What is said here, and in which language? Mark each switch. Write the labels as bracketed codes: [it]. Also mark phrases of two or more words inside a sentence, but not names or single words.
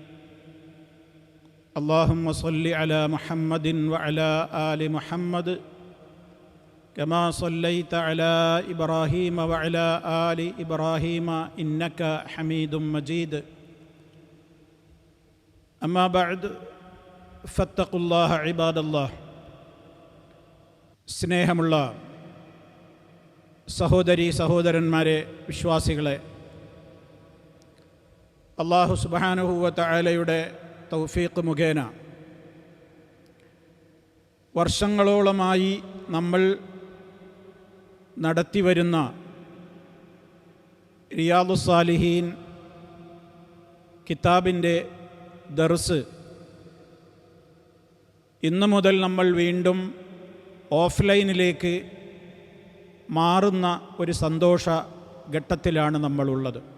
[ar] اللهم صل على محمد وعلى آل محمد كما صليت على إبراهيم وعلى آل إبراهيم إنك حميد مجيد. أما بعد فاتقوا الله عباد الله. [ml] സ്നേഹമുള്ള സഹോദരീ സഹോദരന്മാരെ, വിശ്വാസികളെ, [ar] الله سبحانه وتعالى [ml] തൗഫീഖ് മുഖേന വർഷങ്ങളോളമായി നമ്മൾ നടത്തിവരുന്ന റിയാദുസ് സാലിഹീൻ കിതാബിൻ്റെ ദർസ് ഇന്നു മുതൽ നമ്മൾ വീണ്ടും ഓഫ്ലൈനിലേക്ക് മാറുന്ന ഒരു സന്തോഷ ഘട്ടത്തിലാണ് നമ്മളുള്ളത്.